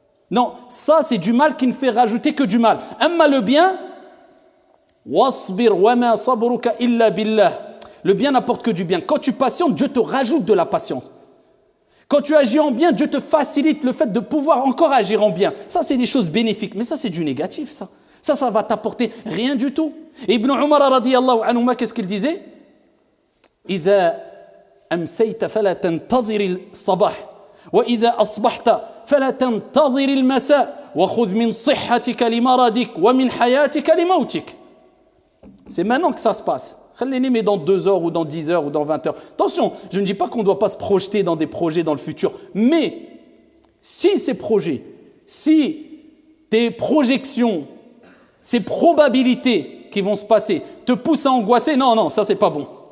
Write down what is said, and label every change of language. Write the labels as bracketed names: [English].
[French] Non, ça c'est du mal qui ne fait rajouter que du mal. Amma le bien, [Arabic] wasbir wa ma sabruka illa billah. [French] Le bien n'apporte que du bien. Quand tu patientes, Dieu te rajoute de la patience. Quand tu agis en bien, Dieu te facilite le fait de pouvoir encore agir en bien. Ça, c'est des choses bénéfiques. Mais ça, c'est du négatif, ça. Ça va t'apporter rien du tout. Et Ibn Umar, radiyallahu anhu, qu'est-ce qu'il disait? [Arabic] « إِذَا أَمْسَيْتَ فَلَا تَنْتَظِرِ الصَّبَاحِ وَإِذَا أَصْبَحْتَ فَلَا تَنْتَظِرِ الْمَسَاءِ وَخُذْ مِنْ صِحَّتِكَ لِمَرَضِكَ وَمِنْ حَيَاتِكَ لِمَوْتِكَ » [French] C'est maintenant que ça se passe. Mais dans 2 heures ou dans 10 heures ou dans 20 heures. Attention, je ne dis pas qu'on ne doit pas se projeter dans des projets dans le futur. Mais si ces projets, si tes projections, ces probabilités qui vont se passer te poussent à angoisser, non, ça c'est pas bon.